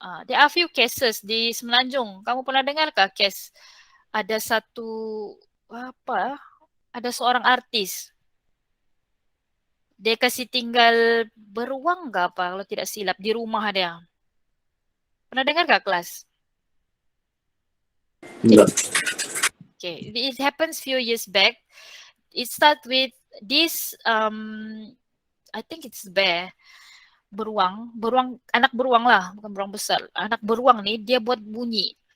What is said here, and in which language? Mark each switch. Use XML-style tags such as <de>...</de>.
<en>There are few cases</en> <ms>di Semenanjung. Kamu pernah dengarkah kes ada ada seorang artis. Dia kasih tinggal beruang ke apa kalau tidak silap di rumah dia. Pernah dengarkah kelas? Enggak.</ms> <en>Okay, it happens few years back. It start with this I think it's bear.</en> <ms>Beruang, anak beruang lah, bukan beruang besar. Anak beruang ni dia buat bunyi.</ms>